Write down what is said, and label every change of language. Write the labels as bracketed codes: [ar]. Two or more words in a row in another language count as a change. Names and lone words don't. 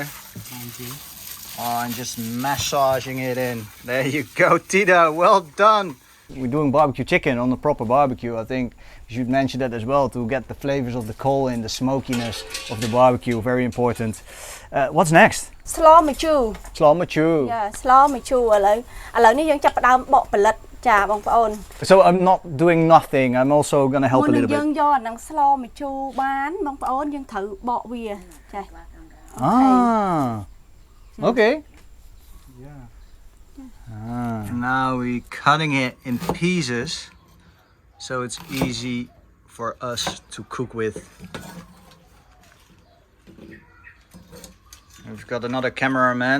[en] Oh, and just massaging it in. There you go, Tida. Well done. We're doing barbecue chicken on the proper barbecue. I think we should mention that as well to get the flavors of the coal and the smokiness of the barbecue. Very important. What's next? Slaw mì chu. Slaw mì chu. Yeah, slaw mì chu. [km] ឥឡូវនេះយើងចាប់ផ្ដើមបកផលិតចាបងប្អូន [en] So I'm not doing nothing. I'm also going to help a little bit. [km] យើងយកអាហ្នឹងស្លមីជូរបានបងប្អូនយើងត្រូវបកវាចា [en] Okay. Yeah. Now we're cutting it in pieces so it's easy for us to cook with. We've got another cameraman.